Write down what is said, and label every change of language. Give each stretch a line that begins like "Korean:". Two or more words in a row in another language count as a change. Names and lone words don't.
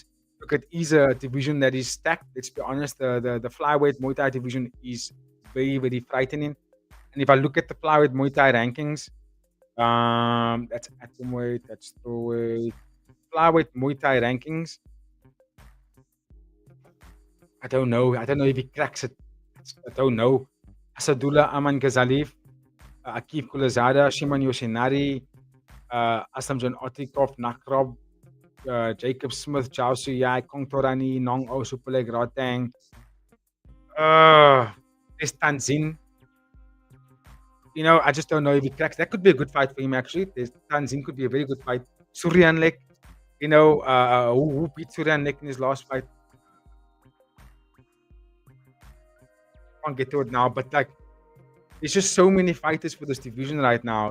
English: Look at he's a division that is stacked. Let's be honest, the flyweight Muay Thai division is very, very frightening. And if I look at the flyweight Muay Thai rankings, that's atomweight, that's strawweight, flyweight Muay Thai rankings. I don't know. I don't know if he cracks it. I don't know. Asadullah Aman Ghazaliev, Akif Kulazada, Shimon Yoshinari, Aslamjan Otikov, Nakrob, Jacob Smith, Chao Suyai, Kong Torani, Nong O, Superleg Rotang, Tanzin, I just don't know if he cracks. That could be a good fight for him, actually. There's Tanzin could be a very good fight. Suryanlek, who beat Suryanlek in his last fight? Can't get to it now, but like, there's just so many fighters for this division right now.